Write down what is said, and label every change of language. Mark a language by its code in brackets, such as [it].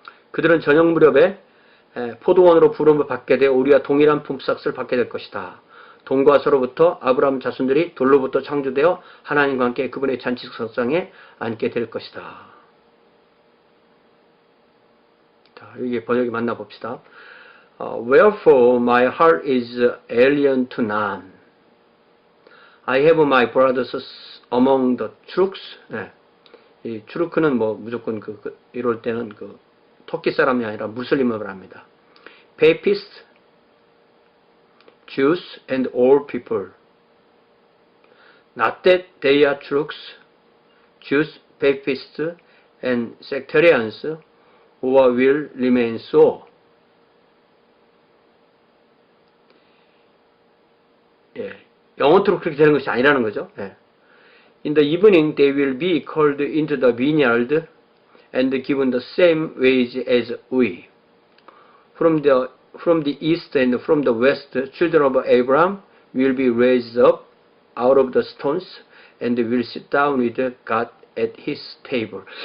[ko] 그들은 저녁 무렵에 포도원으로 부름을 받게 되어 우리와 동일한 품삯을 받게 될 것이다. 돈과 서로부터 아브라함 자손들이 돌로부터 창조되어 하나님과 함께 그분의 잔치석상에 앉게 될 것이다. 여기 번역이 만나봅시다. [en] Wherefore my heart is alien to none. I have my brothers among the Turks. [ko] 이 추르크는 뭐 무조건 이럴 때는 터키 사람이 아니라 무슬림을 합니다. [en] Papists, Jews and all people. Not that they are Turks, Jews, Papists and sectarians. or will remain so. [ko] 영어로 그렇게 되는 것이 아니라는 거죠. [en] In the evening they will be called into the vineyard and given the same wage as we. From the east and from the west, children of Abraham will be raised up out of the stones and will sit down with God at his table.